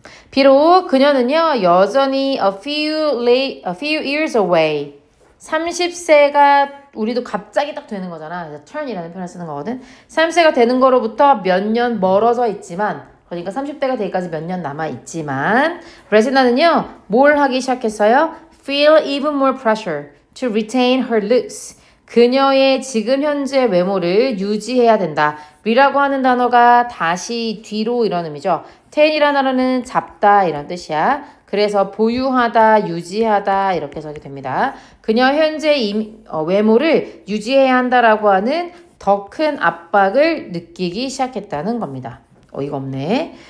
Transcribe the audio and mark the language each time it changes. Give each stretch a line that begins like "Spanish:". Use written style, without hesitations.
Korean: 비록 그녀는요 여전히
English: a few years away
Korean: 30세가 우리도 갑자기 딱 되는 거잖아. 그래서 turn이라는 표현을 쓰는 거거든. 30세가 되는 거로부터 몇 년 멀어져 있지만 그러니까 30대가 되기까지 몇 년 남아 있지만 레지나는요 뭘 하기 시작했어요?
English: Feel even more pressure to retain her looks.
Korean: 그녀의 지금 현재 외모를 유지해야 된다. 리라고 하는 단어가 다시 뒤로 이런 의미죠. ten이라는 단어는 잡다 이런 뜻이야. 그래서 보유하다, 유지하다 이렇게 해석이 됩니다. 그녀 현재 외모를 유지해야 한다라고 하는 더 큰 압박을 느끼기 시작했다는 겁니다. 어이가 없네.